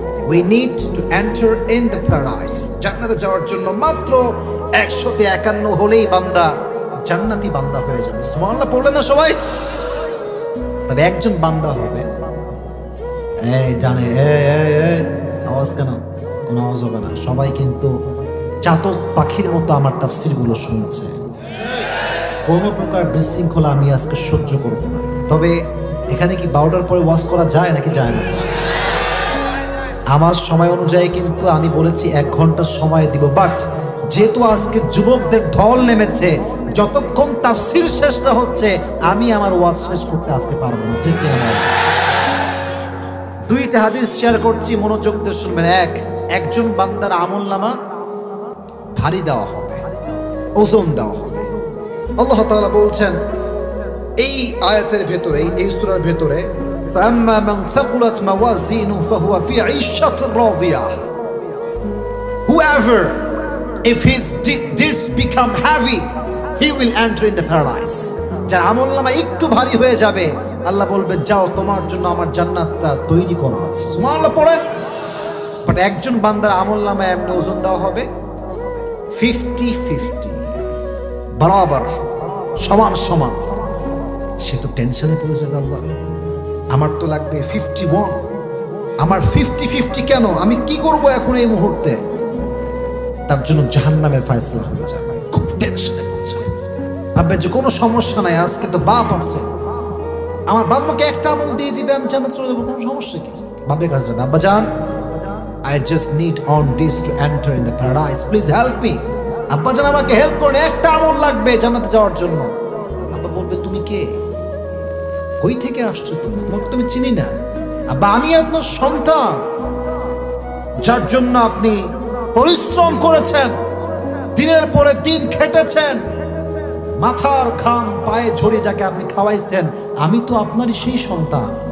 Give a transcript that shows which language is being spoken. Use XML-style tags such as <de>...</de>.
<en>We need to enter in the paradise.</en> <bn>জান্নাতে যাওয়ার জন্য মাত্র 100তে 51 হলেই বান্দা জান্নাতি বান্দা হয়ে যাবে। সুবহানাল্লাহ পড়লেন না সবাই? তবে একজন বান্দা হবে, এই জানে এই আওয়াজ কেন? কোনো আওয়াজ হবে না, সবাই কিন্তু চাতক পাখির মতো আমার তাফসিরগুলো শুনছে। কোনো প্রকার বিশৃঙ্খলা আমি আজকে সহ্য করব না। তবে এখানে কি 12টার পরে ওয়াজ করা যায় নাকি যায় না? আমার সময় অনুযায়ী কিন্তু আমি বলেছি 1 ঘন্টা সময় দিব, বাট যেহেতু আজকে যুবকদের ঢল নেমেছে, যতক্ষণ তাফসির শেষ না হচ্ছে আমি আমার ওয়াজ শেষ করতে আজকে পারবো না। ঠিক কিনা? 2টা হাদিস শেয়ার করছি, মনোযোগ দিয়ে শুনবেন। একজন বান্দার আমলনামা ভারী দেওয়া হবে, ওজন দেওয়া হবে। আল্লাহ তাআলা বলছেন এই আয়াতের ভেতরে, এই সূরার ভেতরে,</bn> <ar>فَأَمَّا مَنْ ثَقُلَتْ مَوَازِينُهُ فَهُوَ فِي عِيشَةٍ رَاضِيَةٍ.</ar> <en>Whoever, if his deeds become heavy, he will enter in the paradise.</en> <bn>যার আমলনামা একটু ভারী হয়ে যাবে, আল্লাহ বলবে যাও তোমার জন্য আমার জান্নাতটা তৈরি করা আছে। সুবহানাল্লাহ পড়েন। বাট একজন বান্দার আমলনামা এমনি ওজন দেওয়া হবে 50-50, বরাবর, সমান সমান। সে তো টেনশনে পড়ে যাবে, আল্লাহ আমার তো লাগবে 51, আমার 50-50 কেন? আমি কি করব এখন এই মুহূর্তে? তার জন্য জাহান্নামের ফয়সালা হয়ে যাবে, খুব টেনশনে পড়ে যাবে। ভাববে যে কোনো সমস্যা নাই, আজকে তো বাপ আছে, আমার বাবা একটা আমল দিয়ে দিবে, আমি জান্নাতে চলে যাবো, কোনো সমস্যা কি? বাপের কাছে যাবে, আব্বা জান</bn> <en>I just need on this to enter in the paradise, please help me.</en> <bn>আব্বা জান আমাকে হেল্প করুন, একটা আমল লাগবে জান্নাতে যাওয়ার জন্য। আব্বা বলবে তুমি কে, কই থেকে আসছো তুমি, তোমাকে তুমি চিনি না। আব্বা আমি আপনার সন্তান, যার জন্য আপনি পরিশ্রম করেছেন, দিনের পরে দিন খেটেছেন, মাথার ঘাম পায়ে ঝরিয়ে যাকে আপনি খাওয়াইছেন, আমি তো আপনারই সেই সন্তান।</bn>